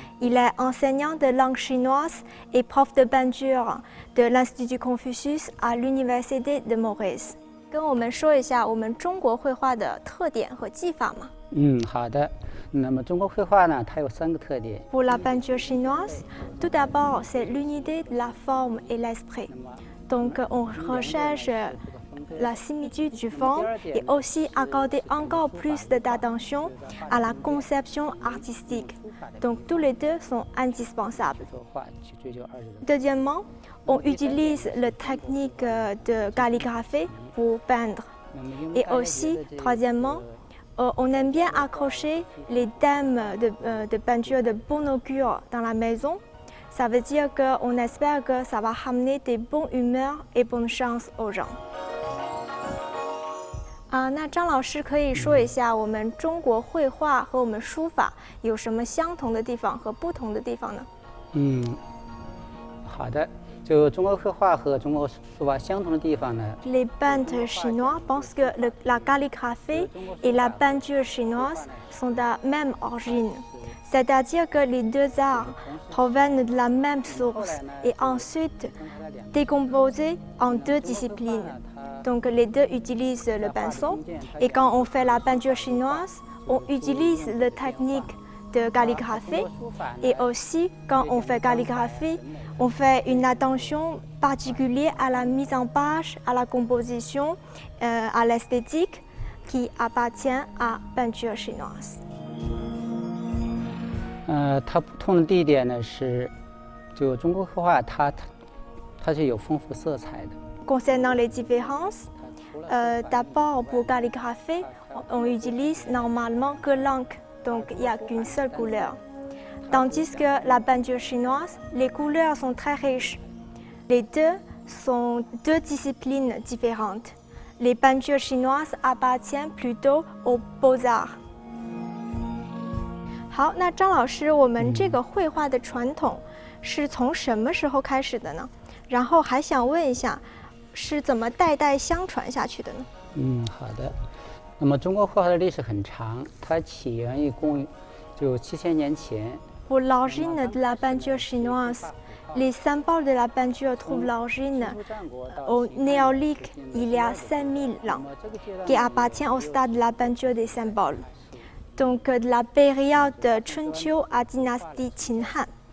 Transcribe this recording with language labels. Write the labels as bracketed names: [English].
[French] Il est enseignant de langue chinoise et prof de peinture de l'Institut Confucius à l'Université de Maurice. [Chinese] 跟我们说一下我们中国绘画的特点和技法吗？好的。那么中国绘画呢，它有3个特点。 [French] Pour la peinture chinoise, tout d'abord, c'est l'unité de la forme et l'esprit. Donc, on recherche la similitude du forme et aussi accorder encore plus d'attention à la conception artistique. Donc, tous les deux sont indispensables. Deuxièmement, on utilise la technique de calligraphie pour peindre. Et aussi, troisièmement, on aime bien accrocher les thèmes de peinture de bonne augure dans la maison. Ça veut dire qu'on espère que ça va ramener des bonnes humeurs et bonnes chances aux gens. [Chinese] 那张老师可以说一下我们中国绘画和我们书法有什么相同的地方和不同的地方呢？好的。就中国绘画和中国书法相同的地方呢 [French] Les peintres chinois pensent que la calligraphie et la peinture chinoise sont de la même origine. C'est-à-dire que les deux arts proviennent de la même source et ensuite décomposés en deux disciplines. Donc les deux utilisent le pinceau et quand on fait la peinture chinoise, on utilise la technique de calligraphie et aussi quand on fait calligraphie, on fait une attention particulière à la mise en page, à la composition, à l'esthétique qui appartient à la peinture chinoise. [Chinese] 它不同的地点呢是，就中国绘画它是有丰富色彩的。 [French] Concernant les différences, d'abord pour calligraphie, on utilise normalement que l'encre. Donc, il n'y a qu'une seule couleur. Tandis que la peinture chinoise, les couleurs sont très riches. Les deux sont deux disciplines différentes. Les peintures chinoises appartiennent plutôt aux beaux-arts. [Chinese] 好，那张老师，我们这个绘画的传统是从什么时候开始的呢？然后还想问一下，是怎么代代相传下去的呢？好的。那么中国绘画的历史很长，它起源于公元7000年前。 [French] Pour l'origine de la peinture chinoise, les symboles de la peinture trouvent l'origine au néolithique il y a 5000 ans, qui appartient au stade de la peinture des symboles. Donc de la période Chunqiu à dynastie Qin-Han.